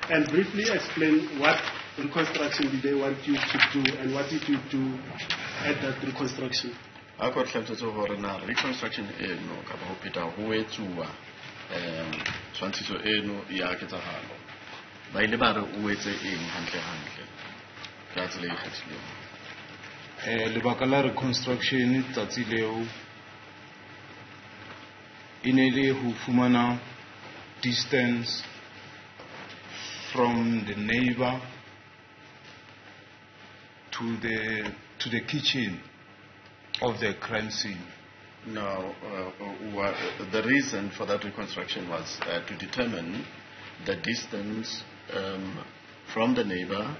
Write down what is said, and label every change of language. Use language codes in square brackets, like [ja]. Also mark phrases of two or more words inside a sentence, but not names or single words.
[en] And briefly explain what reconstruction did they want you to do and what did you do at that reconstruction? I got [st] reconstruction eno kapa ho pita ho etsuwa tshwantshiso eno ya ketsahalo ba ile ba re o etse eng hantle ka tsela e kgethileng. Lebaka la reconstruction tsatsi leo inele ho fumana [en] distance from the neighbor to the kitchen of the crime scene. Now, the reason for that reconstruction was to determine the distance from the neighbor